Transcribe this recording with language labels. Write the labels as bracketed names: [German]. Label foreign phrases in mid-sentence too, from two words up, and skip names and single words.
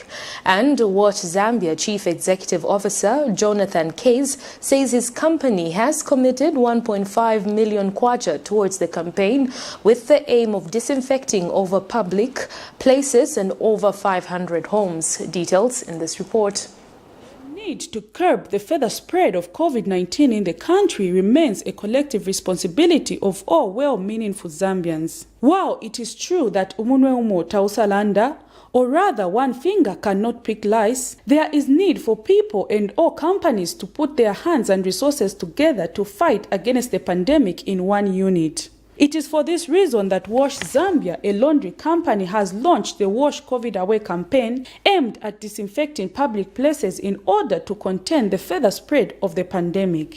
[English] And Wash Zambia Chief Executive Officer Jonathan Case says his company has committed 1.5 million kwacha towards the campaign, with the aim of disinfecting over public places and over 500 homes. Details in this report. The need to curb the further spread of COVID-19 in the country remains a collective responsibility of all well-meaningful Zambians. While it is true that [Bemba] umunwe umo tausalanda, [English] or rather one finger cannot pick lice, there is need for people and all companies to put their hands and resources together to fight against the pandemic in one unit. It is for this reason that Wash Zambia, a laundry company, has launched the Wash COVID Away campaign aimed at disinfecting public places in order to contain the further spread of the pandemic.